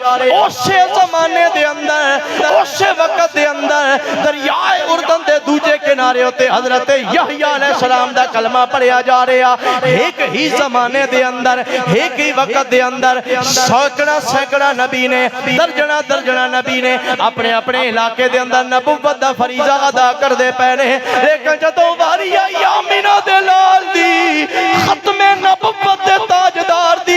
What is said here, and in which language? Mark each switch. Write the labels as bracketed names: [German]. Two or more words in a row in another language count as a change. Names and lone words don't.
[Punjabi] اس سے زمانے دے اندر اس سے وقت دے اندر دریائے اردن دے دوجے کنارے ہوتے حضرت یحییٰ علیہ السلام دا کلمہ پڑھیا جا رہے ہیں۔ ایک ہی زمانے دے اندر ایک ہی وقت دے اندر سینکڑا نبی نے درجنہ نبی نے اپنے اپنے علاقے دے اندر نبوت دا فریضہ ادا کر دے پہنے، لیکن جدوں واری آئی آمینہ دے لال دی ختم نبوت دے تاجدار دی